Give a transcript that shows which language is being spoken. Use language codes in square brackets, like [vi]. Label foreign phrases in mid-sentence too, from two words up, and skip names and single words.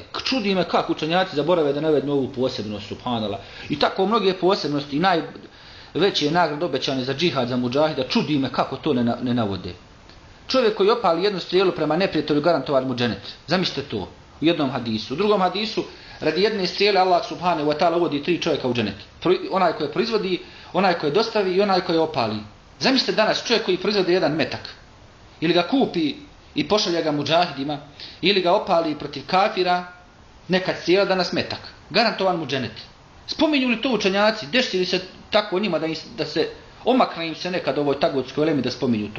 [bs] Čudi me kako učenjaci zaborave da navednu ovu posebnost, subhanallah. I tako mnoge posebnosti i najveće nagrade obećane za džihad za mudžahida, čudi me kako to ne navode. Čovjek koji opali jednu strijelu prema neprijatelju garantovan mu dženet. Zamislite to u jednom hadisu. U drugom hadisu radi jedne strijele Allah [ar] سبحانه وتعالى [bs] uvodi 3 čovjeka u dženet. Onaj koji je proizvodi, onaj koji je dostavi i onaj koji je opali. Zamislite danas čovjek koji proizvodi jedan metak. Ili ga kupi i pošalje ga mudžahidima, ili ga opali protiv kafira, neka strijela danas metak. Garantovan mu dženet. Spominju li to učenjaci? Desi li se tako njima da se omakne im se nekad ovoj tagutskoj ulemi da spominju to.